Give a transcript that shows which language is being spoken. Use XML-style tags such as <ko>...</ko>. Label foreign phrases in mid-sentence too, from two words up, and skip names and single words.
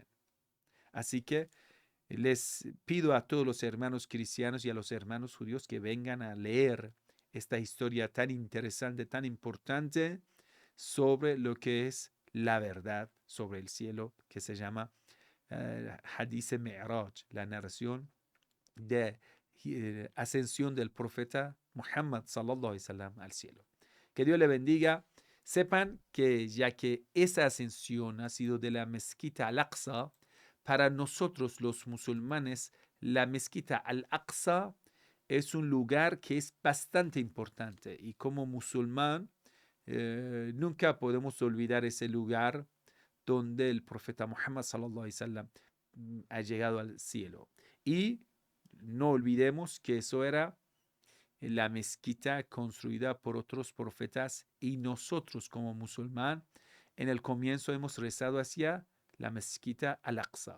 <es>Así que les pido a todos los hermanos cristianos y a los hermanos judíos que vengan a leer esta historia tan interesante, tan importante sobre lo que es la verdad sobre el cielo, que se llama Hadith Mi'raj, la narración de ascensión del profeta Muhammad</es> <ar>صلى الله عليه وسلم</ar> <es>al cielo. Que Dios le bendiga. Sepan que ya que esa ascensión ha sido de la mezquita al-Aqsa, para nosotros los musulmanes, la mezquita al-Aqsa es un lugar que es bastante importante y como musulmán nunca podemos olvidar ese lugar donde el profeta Muhammad</es> <ar>صلى الله عليه وسلم</ar> <es>ha llegado al cielo. Y no olvidemos que eso era la mezquita construida por otros profetas y nosotros como musulmán en el comienzo hemos rezado hacia la mezquita al-Aqsa.</es>